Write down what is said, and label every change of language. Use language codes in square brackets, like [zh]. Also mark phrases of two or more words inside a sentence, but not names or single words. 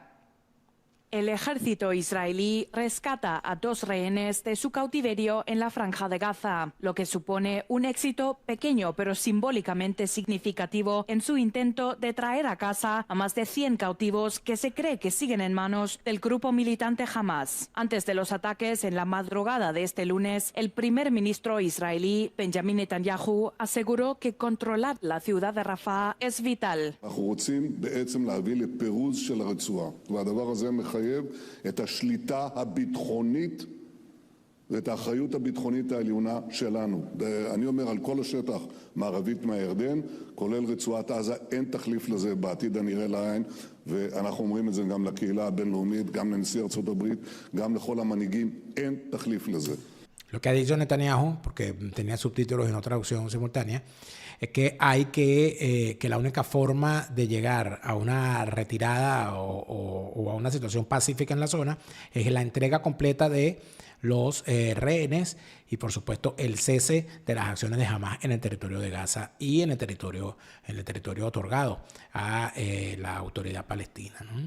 [es] El ejército israelí rescata a 2 rehenes de su cautiverio en la Franja de Gaza, lo que supone un éxito pequeño pero simbólicamente significativo en su intento de traer a casa a más de 100 cautivos que se cree que siguen en manos del grupo militante Hamas. Antes de los ataques en la madrugada de este lunes, el primer ministro israelí Benjamín Netanyahu aseguró que controlar la ciudad de Rafah es vital. [he] מחייב את השליטה הביטחונית ואת האחריות הביטחונית העליונה שלנו. אני אומר על כל השטח מערבית מהירדן, כולל רצועת עזה, אין תחליף לזה בעתיד הנראה לעין, ואנחנו אומרים את זה גם לקהילה הבינלאומית, גם לנשיא ארצות הברית, גם לכל המנהיגים, אין תחליף לזה. [es] Lo que ha dicho Netanyahu, porque tenía subtítulos y no traducción simultánea, es que hay que la única forma de llegar a una retirada o a una situación pacífica en la zona es la entrega completa de los rehenes y, por supuesto, el cese de las acciones de Hamas en el territorio de Gaza y en el territorio otorgado a la autoridad palestina, ¿no?